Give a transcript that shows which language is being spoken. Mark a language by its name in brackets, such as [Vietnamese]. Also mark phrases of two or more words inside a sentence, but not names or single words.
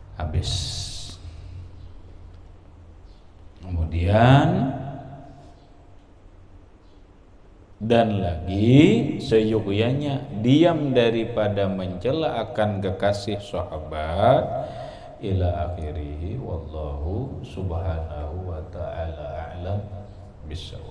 [Indonesian] habis. Kemudian dan lagi seyogyanya diam daripada mencela akan kekasih sahabat [Arabic] إلى آخره والله سبحانه وتعالى أعلم بالصواب.